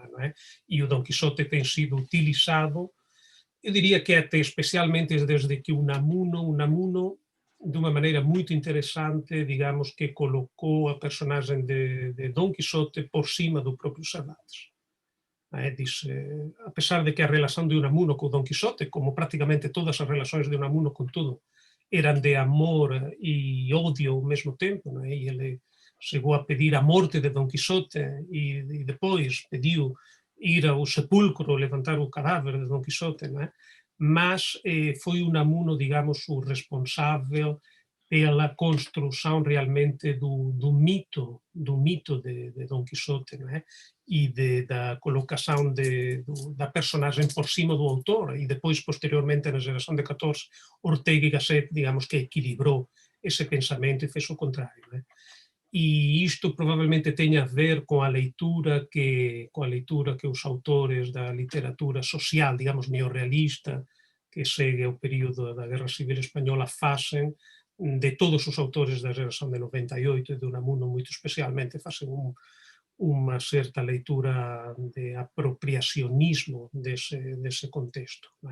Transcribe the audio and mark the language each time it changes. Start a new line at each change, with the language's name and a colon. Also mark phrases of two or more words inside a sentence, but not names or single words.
Galician: E o Don Quixote ten sido utilizado, eu diría que até especialmente desde que Unamuno, de unha maneira moito interesante, digamos, que colocou a personaxe de Don Quixote por cima do propio Cervantes. Dice, a pesar de que a relación de Unamuno co Don Quixote, como prácticamente todas as relacións de Unamuno con todo, eran de
Portuguese: amor e odio ao mesmo tempo, e ele chegou a pedir a morte de Don Quixote e depois pediu ir ao sepulcro, levantar o cadáver de Don Quixote, mas foi Unamuno, digamos, o responsável pela construção realmente do mito de Don Quixote, e da colocação da personagem por cima do autor, e depois, posteriormente, na geração de 14, Ortega y Gasset, digamos, que equilibrou esse pensamento e fez o contrário.
Galician: E isto provavelmente ten a ver con a leitura que os autores da literatura social, digamos, neorrealista, que segue o período da Guerra Civil Española, facen de todos os autores da geración de 98 e de Unamuno moito especialmente, facen unha certa leitura de apropiacionismo dese contexto.